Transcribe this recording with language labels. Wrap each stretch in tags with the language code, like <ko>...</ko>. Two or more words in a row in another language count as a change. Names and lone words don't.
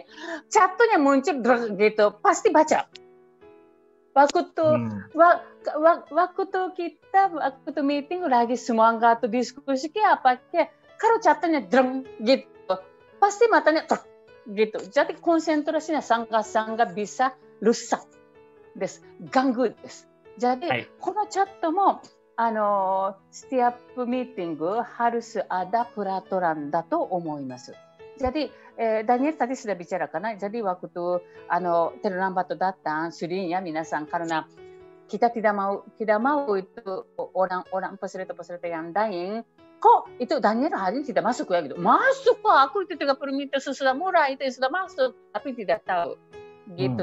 <id>Catonya muncul gitu, pasti baca. Waktu meeting lagi semangat diskusi apa kayak kalau catonya dreng gitu, pasti matanya gitu. Jadi konsentrasinya sangat bisa rusak des, ganggu des. Jadi</id> <ja>このチャットも</ja> <id>setiap meeting harus ada peraturan</id> <ja>だと思います.</ja> <id>Jadi Daniel tadi sudah bicara karena jadi waktu terlambat datang sering ya minasan karena kita tidak mau itu orang peserta yang lain kok itu Daniel hari ini tidak masuk ya gitu. Masuk kok, aku itu 30 menit sudah mulai itu sudah masuk tapi tidak tahu gitu.</id>